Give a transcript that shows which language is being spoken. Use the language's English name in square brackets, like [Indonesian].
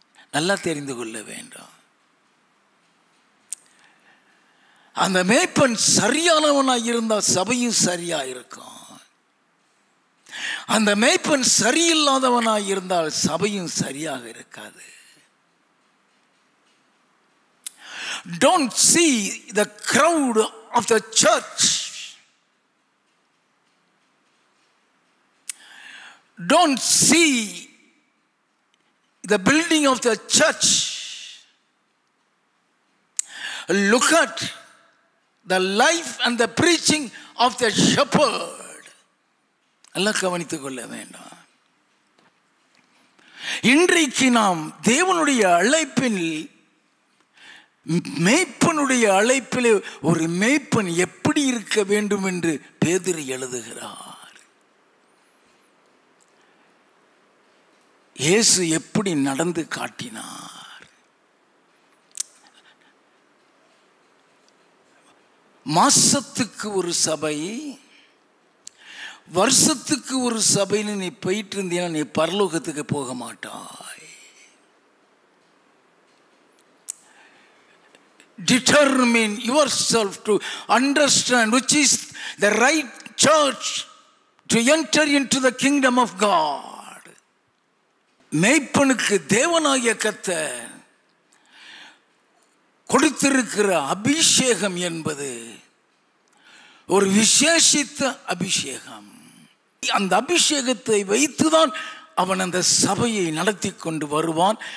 [Tamil] நல்லா தெரிந்து கொள்ள வேண்டும். அந்த மேய்ப்பன் சரியானவனாக இருந்தால் சபையும் சரியா இருக்கும். அந்த மேய்ப்பன் சரியில்லாதவனாக இருந்தால் சபையும் சரியாக இருக்காது. [English] Don't see the crowd of the church. Don't see the building of the church. Look at the life and the preaching of the shepherd. [Tamil] எல்லாம் கவனித்துக் கொள்ள வேண்டும். இன்றைக்கு நாம் தேவனுடைய அழைப்பில் மேய்ப்பனுடைய அழைப்பிலே ஒரு மேய்ப்பன் எப்படி இருக்க வேண்டும் என்று பேதுரு எழுதுகிறார். இயேசு எப்படி நடந்து காட்டினார்? மாசத்துக்கு ஒரு சபை, வருஷத்துக்கு ஒரு சபைன்னு நீ போயிட்டு இருந்தீன்னா நீ பரலோகத்துக்கு போக மாட்டாய். [English] Determine yourself to understand which is the right church to enter into the kingdom of God. [Tamil] மேய்ப்பனுக்கு தேவனாகிய கர்த்தர் கொடுத்திருக்கிற அபிஷேகம் என்பது ஒரு விசேஷித்த அபிஷேகம். அந்த அபிஷேகத்தை வைத்துதான் அவன் அந்த சபையை நடத்தி கொண்டு வருவான்.